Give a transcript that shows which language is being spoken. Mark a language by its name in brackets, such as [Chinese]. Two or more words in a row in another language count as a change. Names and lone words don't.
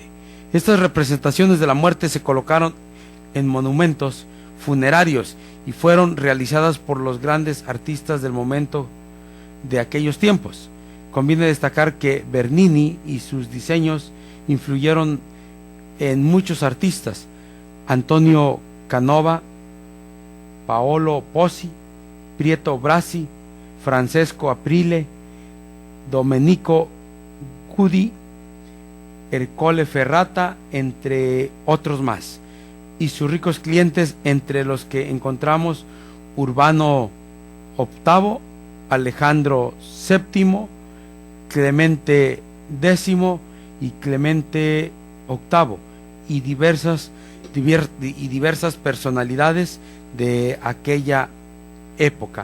[Spanish] Estas representaciones de la muerte se colocaron en monumentos funerarios y fueron realizadas por los grandes artistas del momento de aquellos tiempos. Conviene destacar que Bernini y sus diseños influyeron en muchos artistas: Antonio Canova, Paolo Pozzi, Pietro Brasi, Francesco Aprile, Domenico Gudi, Ercole Ferrata, entre otros más, y sus ricos clientes, entre los que encontramos Urbano VIII, Alejandro VII, Clemente X y Clemente VIII, y diversas personalidades de aquella época.